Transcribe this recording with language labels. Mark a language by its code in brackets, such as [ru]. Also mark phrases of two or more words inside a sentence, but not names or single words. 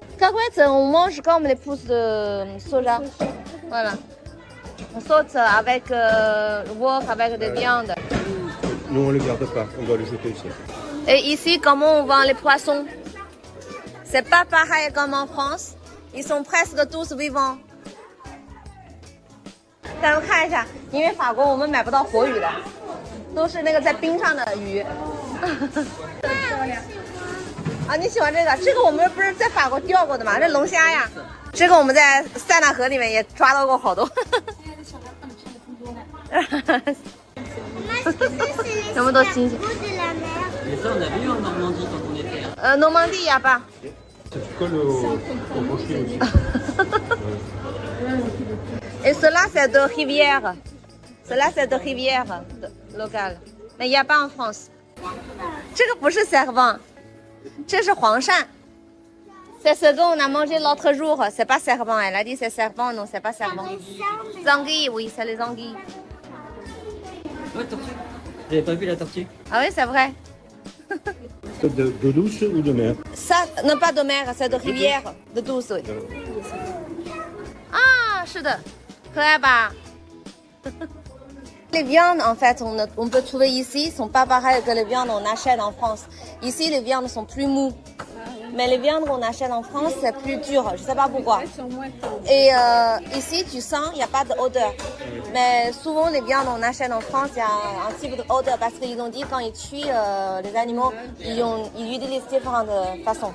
[fr] Cacahuètes, on mange comme les pousses de soja. Voilà. On saute avec le wok, avec des viandes. Nous, on ne le garde pas, on doit le jeter ici. Et ici, comment on vend les poissons? C'est pas pareil comme en France. Ils sont presque tous vivants. [zh] 咱们看一下，因为法国我们买不到活鱼的， 都是那个在冰上的鱼。啊，你喜欢这个？这个我们不是在法国钓过的吗？这龙虾呀，这个我们在塞纳河里面也抓到过好多。什么都新鲜。 [fr] Et ça, on avait eu en Normandie quand on était. Hein. Normandie, il n'y a pas. Ça te colle au rocher aussi. Et cela, c'est de rivière. Cela, c'est de rivière locale. Mais il n'y a pas en France. [zh] 这个不是 serpent, 这是黄鳝。 [fr] C'est ce qu'on a mangé l'autre jour. C'est pas serpent. Elle a dit c'est serpent. Non, c'est pas serpent. Anguilles, oui, c'est les anguilles. Ouais, tortue. J'avais pas vu la tortue. Ah oui, c'est vrai. De douce ou de mer? Ça, non pas de mer, c'est de rivière, de douce. Oui. [zh] Ah, 是的，可爱吧？ [fr] Les viandes, en fait, on peut trouver ici, sont pas pareilles que les viandes qu'on achète en France. Ici, les viandes sont plus mous. Mais les viandes qu'on achète en France, c'est plus dur. Je sais pas pourquoi. Et ici, tu sens, il n'y a pas d'odeur. Mais souvent, les viandes qu'on achète en France, il y a un type d'odeur parce qu'ils ont dit quand ils tuent les animaux, ils utilisent différentes façons.